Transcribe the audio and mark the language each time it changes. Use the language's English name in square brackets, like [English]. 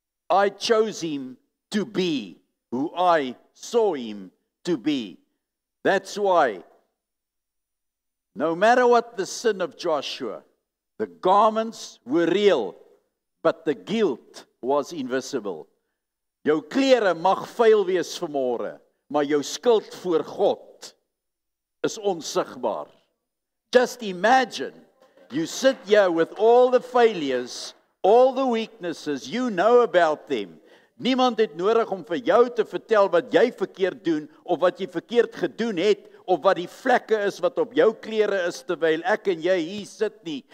[English] I chose him to be who I saw him to be. That's why, no matter what the sin of Joshua, the garments were real, but the guilt was invisible. [Afrikaans] Jou klere mag vuil wees vanmôre, maar jou skuld voor God is onsigbaar. [English] Just imagine, you sit here with all the failures, all the weaknesses, you know about them. [Afrikaans] Niemand het nodig om vir jou te vertel wat jy verkeerd doen, of wat jy verkeerd gedoen het, of wat die vlekke is wat op jou klere is, terwyl ek en jy hier sit nie.